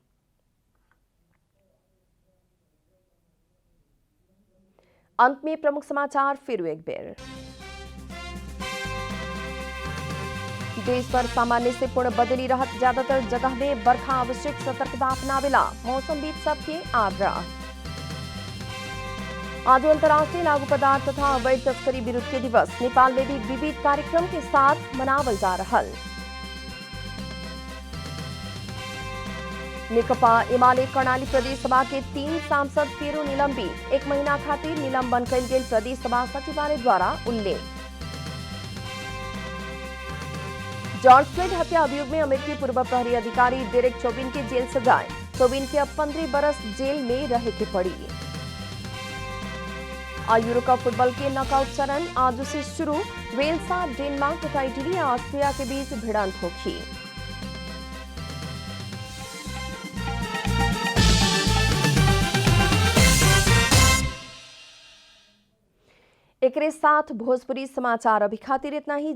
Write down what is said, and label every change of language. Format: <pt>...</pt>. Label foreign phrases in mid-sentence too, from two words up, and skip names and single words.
<bho>अंत में प्रमुख समाचार फिर एक बेर। देश भर सामान्य से पूर्ण बदली रहत ज्यादातर जगह में बरखा आवश्यक सतर्कता अपनावेला मौसमविद सबके आग्रह। आज अंतर्राष्ट्रीय लागू पदार्थ तथा अवैध तस्करी विरुद्ध के दिवस नेपाल में भी विविध कार्यक्रम के साथ मनावल जा रहल। नेकपा एमाले कर्णाली प्रदेश सभा के 3 सांसद फेरो निलंबित। 1 महीना खातिर निलंबन कयल गेल प्रदेश सभा सचिवालय द्वारा उल्लेख। जॉर्ज फ्लॉयड हत्या अभियोग में अमेरिकी पूर्व प्रहरी अधिकारी डेरेक चौबिन के जेल सजाए। चौबिन के अब 15 बरस जेल में रहे के पड़ी। यूरो कप फुटबॉल के नॉकआउट चरण आज से शुरू। वेल्स और डेनमार्क तथा इटली और ऑस्ट्रिया के बीच भिड़ंत होगी। एकरे साथ भोजपुरी समाचार अभी खातिर इतना ही।</bho>